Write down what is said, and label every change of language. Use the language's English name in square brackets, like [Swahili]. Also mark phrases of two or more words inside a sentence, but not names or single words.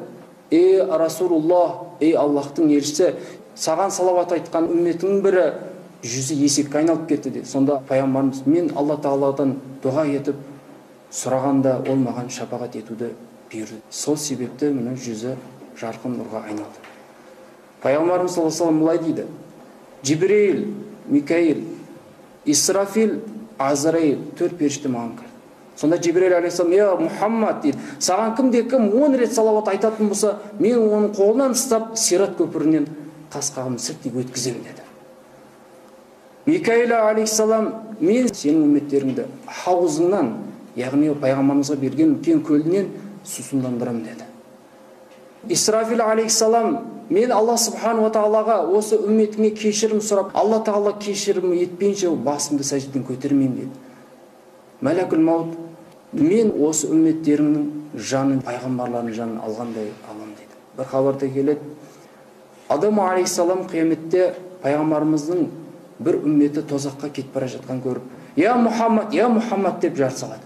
[Kazakh] Ей Расулуллах, ей Аллахтың елшісі, саған салауат айтқан үмметінің бірі жүзі есекке айналып кетті деді. Сонда пайғамбарымыз, мен Алла тағаладан дұға етіп сұрағанда ол маған шапағат етуді бұйырды. Сол себепті міне жүзі жарқын нұрға айналды. Пайғамбарымыз [Arabic] صلى الله عليه وسلم [Kazakh] былай дейді: Жибрейл, Микаил, Исрафил, Азраил, 4 періште маған кірді. Сонда Жибрейл алейхиссалам, я Мұхаммад дейді, саған кім 10 рет салауат айтатын болса, мен оның қолынан ұстап Сират көпірінен қас-қағым сыртып өткіземін деді. Микаил алейхиссалам, мен сенің үмметтеріңді хауызыңнан, яғни пайғамбарымызға берген үлкен көлінен сусындандырамын деді. Исрафил алейхиссалам, мен [Arabic] الله سبحانه وتعالى [Kazakh] осы үмметіңе кешірім сұрап, Алла тағала кешірім етпейінше басымды сәждеден көтермеймін деді. [Arabic] ملك الموت, [Kazakh] мен осы үмметтерімнің жанын, пайғамбарлардың жанын алғандай алам дейді. Бір хабарда келеді, Адам алейхиссалам қияметте пайғамбарымыздың бір үмметі тозаққа кетіп бара жатқан көріп, я Мұхаммад деп жар салады.